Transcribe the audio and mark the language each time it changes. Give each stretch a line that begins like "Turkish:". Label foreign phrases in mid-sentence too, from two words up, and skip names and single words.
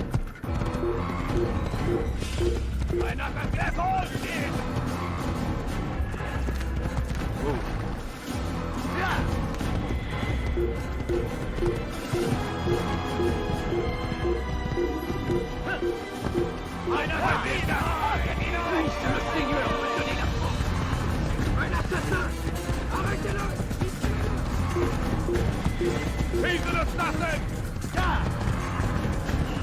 German: Ein Aggressor steht! Ja! Ein Assassine! Haltet ihn auf!
French: Le Seigneur! Un assassin! Arrêtez-le!
English: He's an assassin!